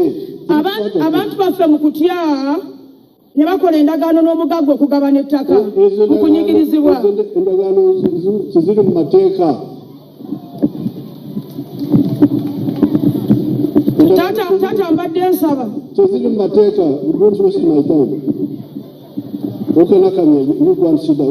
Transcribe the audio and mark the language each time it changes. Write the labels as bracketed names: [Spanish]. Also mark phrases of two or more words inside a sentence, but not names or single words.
[Ganda] abantu baffe mu kutya ne bakola endagaano n'omugagga okugabana ettaka mu kunyigirizibwa endagaano ziri mu mateeka Tata mbadde nsaba teziri mu mateeka. [English] Don't waste my time. Okay, Nakamia, you go and sit down.